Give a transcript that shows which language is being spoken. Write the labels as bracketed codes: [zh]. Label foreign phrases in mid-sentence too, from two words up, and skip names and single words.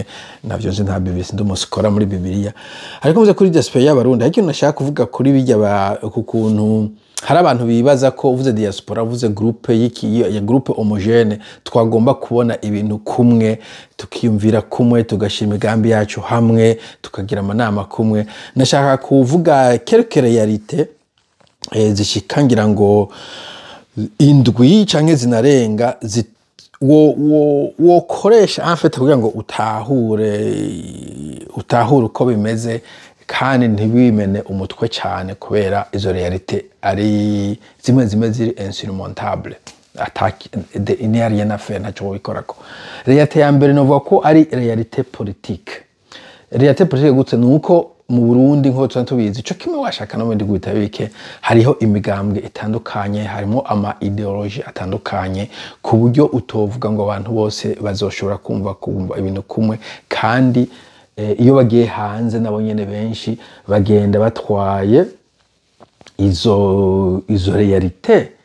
[rn] Navyo nzi nta Bibiliya ndumusikora muri Bibiliya, ariko muze kuri diaspora y'Abarundi hari ikintu nashaka kuvuga kuri bijya ku kuntu hari abantu bibaza ko uvuze diaspora uvuze [fr] groupe homogene, [rn] twagomba kubona ibintu kumwe, tukiyumvira kumwe, tugashima imigambi yacu hamwe, tukagira amanama kumwe. Nashaka kuvuga [fr] quelques réalités [rn] zishikangira ngo indwi canke zinarenga wokoresha [fr] en fait [rn] kugira ngo utahure uko bimeze kandi ntibimene umutwe cyane, kubera izo réalité ari zimwe ziri insurmontable. [fr] Il n'y a rien à faire, [rn] ntacyo bikorako. Réalité ya mbere novuga ko ari [fr] réalité politique. Réalité politique [rn] gutse nuko mu Burundi nko tubizi cyo kimwe washaka no bindi guhita bike, hariho imigambwe itandukanye, harimo ama ideology atandukanye, ku buryo utovuga ngo abantu bose bazoshobora kumva ibintu kumwe. Kandi iyo bagiye hanze nabo nyene benshi bagenda batwaye izo réalité.